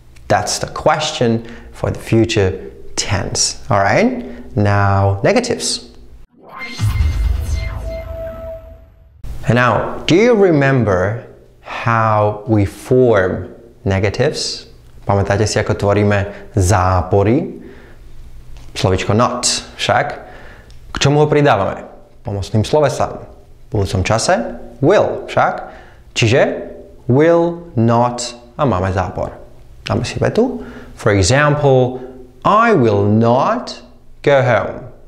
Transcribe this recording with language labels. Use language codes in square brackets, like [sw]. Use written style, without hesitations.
[en] That's the question for the future tense. Alright? Now, negatives. And now, do you remember how we form negatives? [sk] Pamätáte si, ako tvoríme zápory? Slovičko not, však? K čomu ho pridávame? Pomocným slovesám. V budúcom čase will, však? Čiže will, not a máme zápor. Dáme si vetu. [en] For example, I will not go home.